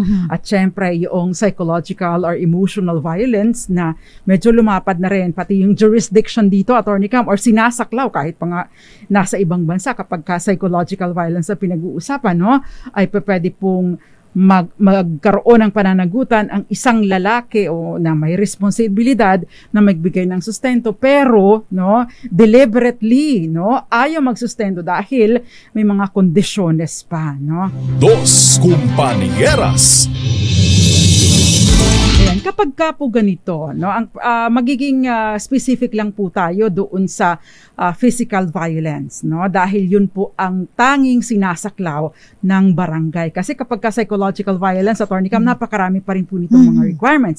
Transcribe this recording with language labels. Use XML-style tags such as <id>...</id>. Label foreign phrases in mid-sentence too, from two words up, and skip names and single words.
<tl>At syempre, yung</tl> <en>psychological or emotional violence</en> <tl>na medyo lumapad na rin, pati yung jurisdiction dito, Attorney Cam, or sinasaklaw kahit pa nga nasa ibang bansa kapag ka</tl> <en>psychological violence</en> <tl>na pinag-uusapan, no? Ay pwede pong magkaroon ng pananagutan ang isang lalaki o na may responsibilidad na magbigay ng sustento pero no deliberately no ayaw magsustento dahil may mga kondisyones pa no.</tl> <es>Dos Compañeras.</es> <tl>Ayan, kapag ka po ganito, no, ang magiging specific lang po tayo doon sa</tl> <en>physical violence,</en> <tl>no, dahil yun po ang tanging sinasaklaw ng barangay. Kasi kapag ka</tl> <en>psychological violence,</en> <tl>Attorney Cam, napakarami pa rin po nitong mga requirements.</tl>